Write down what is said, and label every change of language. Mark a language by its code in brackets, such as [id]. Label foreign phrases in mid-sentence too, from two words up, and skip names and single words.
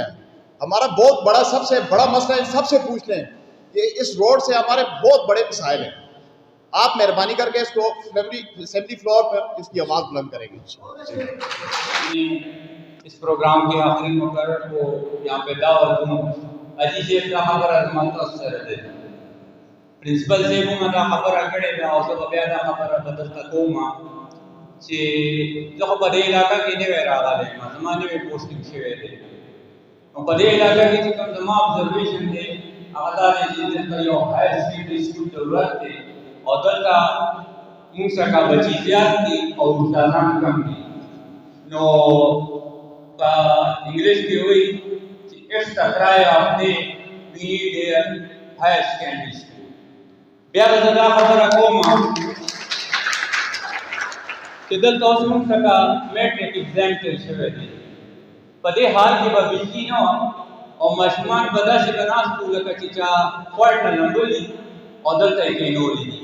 [ur] ہمارا بہت بڑا، سب سے بڑا مسئلہ ہے، سب سے پوچھ لیں کہ اس روڈ سے ہمارے بہت بڑے مسائل ہیں۔ آپ مہربانی کر کے اس کو اسمبلی فلور پر اس کی آواز بلند کریں گے۔ اس پروگرام کے آخری مقرر کو یہاں پہ دعوت دوں، حجی صاحب کا خبر عظمت اثر دے پرنسپل صاحب [ps] ما دا خبر کړې ده او زه بیا دا خبره بدلته کوم چې زه خو په دې علاقه کې نوی راغلی یم، زما نوی پوسټینګ شوی دی، نو په دې علاقه کې چې کوم زما ابزرویشن دی هغه دا دی چې دلته یو [en] higher secondary school [ps] ضرورت دی او دلته موږ څخه بچي زیات دي او استادان کم دي، نو په انګلیش کې وایي چې اټس [en] the cry of day we need a higher secondary school. [ps] بیا به دا خبره کوم چې دلته اوس موږ څخه [en] matric exam [ps] تیر شوی دی، په دې حال کې به بجلي نه وه او ماشومان به داسې به ناست وو لکه چې چا خوړ نه لمبلي او دلته یې کېنولي دي.